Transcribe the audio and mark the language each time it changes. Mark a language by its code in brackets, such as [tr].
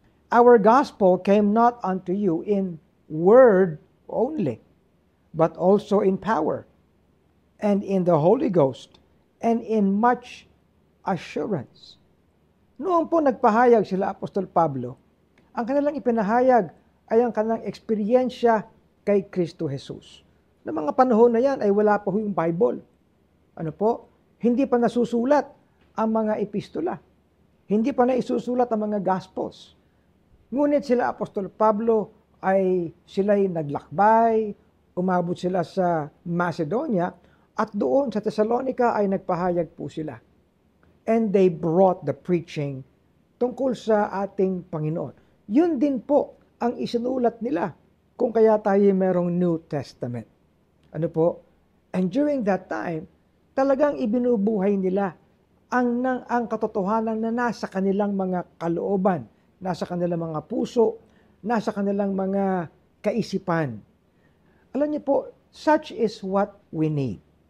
[en] Our gospel came not unto you in word only, but also in power, and in the Holy Ghost, and in much assurance. [tl] Noong po nagpahayag sila Apostol Pablo, ang kanilang ipinahayag ay ang kanilang eksperyensya kay Kristo Jesus. Na mga panahon na yan ay wala pa yung Bible. Ano po? Hindi pa nasusulat ang mga epistola. Hindi pa naisusulat ang mga Gospels. Ngunit sila Apostol Pablo ay sila'y naglakbay, umabot sila sa Macedonia, at doon sa Thessalonica ay nagpahayag po sila. [en] And they brought the preaching tungkol sa ating Panginoon. [tl] Yun din po ang isinulat nila kung kaya tayo merong New Testament. Ano po? And during that time, talagang ibinubuhay nila ang katotohanan na nasa kanilang mga kalooban, nasa kanilang mga puso, nasa kanilang mga kaisipan. [en] Alam niyo po, such is what we need.